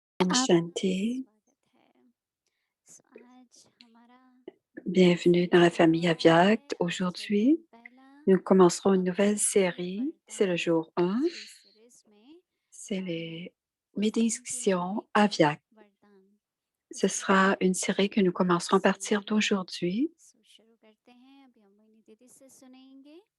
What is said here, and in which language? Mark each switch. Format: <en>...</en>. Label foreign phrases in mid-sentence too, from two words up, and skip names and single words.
<hi>Om आपका</hi> <fr>Shanti,</fr> <hi>स्वागत है। आज हमारा</hi> <fr>bienvenue dans la</fr> <hi>सीरीज शुरू</hi> <fr>famille</fr> <hi>हो रहा है।</hi> <fr>Aviact.</fr> <hi>आज का दिन</hi> <fr>Aujourd'hui,</fr> <hi>पहला</hi> <fr>nous commencerons une nouvelle</fr> <hi>अव्यक्त</hi> <fr>série. C'est le</fr> <hi>वरदान</hi> <fr>jour 1,</fr> <hi>इस सीरीज में</hi> <fr>c'est</fr> <hi>हम</hi> <fr>les</fr> <hi>उस दिन के</hi> <fr>médictions</fr> <hi>मौलिक</hi> <fr>Aviact.</fr> <hi>वरदान</hi> <fr>Ce</fr> <hi>जिसके</hi> <fr>sera</fr> <hi>बारे</hi> <fr>une</fr> <hi>में</hi> <fr>série que nous commencerons à partir</fr> <hi>सुनेंगे।</hi> <fr>d'aujourd'hui.</fr> <hi>शुरू करते हैं। अभी हम मोहिनी दीदी से सुनेंगे।</hi>